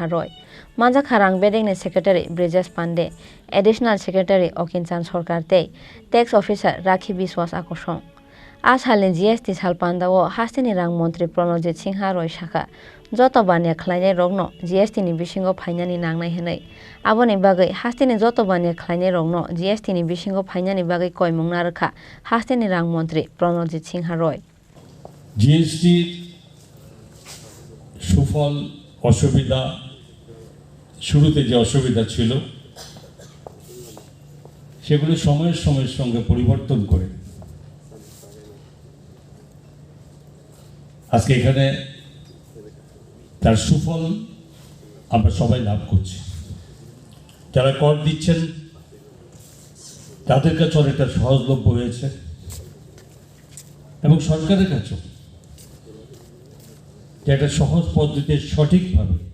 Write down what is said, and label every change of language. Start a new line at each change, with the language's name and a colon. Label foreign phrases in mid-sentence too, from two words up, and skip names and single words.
Kok Borok: roi manjakha rang Bedekni Secretary Bridges Pande
English: Additional Secretary
Kok Borok: Okinchan Sarkar tei
English: Tax Officer
Kok Borok: Rakhi Biswas akosong Asalni GST sal Pandawo Haste ni rang Mantri Pranojit Singh roi shaka joto bania khlainai rokno GST ni bisingo phainani nangnai hinai aboni bagai Haste ni joto bania khlainai rokno GST ni bisingo phainani bagai koimung narkha Haste ni rang Mantri Pranojit Singh roi
Bangla: GST সুফল অসুবিধা শুরুতে যে অসুবিধা ছিল সেগুলো সময়ের সঙ্গে পরিবর্তন করে আজকে এখানে তার সুফল আমরা সবাই লাভ করছি যারা কর দিচ্ছেন তাদের কাছে অনেকটা সহজলভ্য হয়েছে এবং সরকারের কাছেও একটা সহজ পদ্ধতিতে সঠিকভাবে